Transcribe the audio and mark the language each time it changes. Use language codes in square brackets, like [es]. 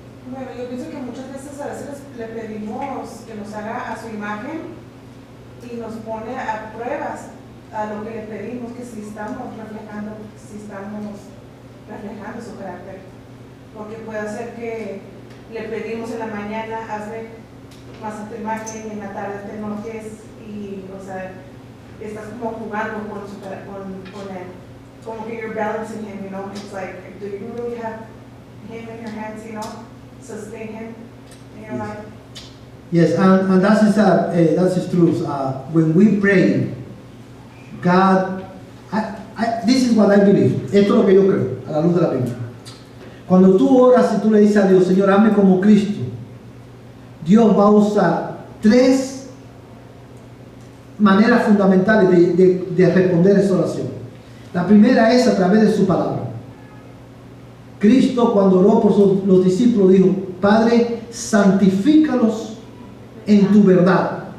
[es] Bueno, yo pienso que muchas veces a veces le pedimos que nos haga a su imagen y nos pone a pruebas a lo que le pedimos, que si estamos reflejando, si estamos reflejando su carácter. Porque puede ser que le pedimos en la mañana, hazme más a tu imagen, y en la tarde te enojes y, o sea, estás como jugando con él. Como que [en] you're balancing him, you know? It's like, do you really have him in your hands, you know? Sustain him in your life? Yes, and that is true. When we pray, God, this is what I believe. [es] Esto es lo que yo creo, a la luz de la Biblia. Cuando tú oras y tú le dices a Dios, Señor, hazme como Cristo, Dios va a usar 3 maneras fundamentales de responder esa oración. La primera es a través de su palabra. Cristo, cuando oró por los discípulos, dijo, Padre, santifícalos en tu verdad.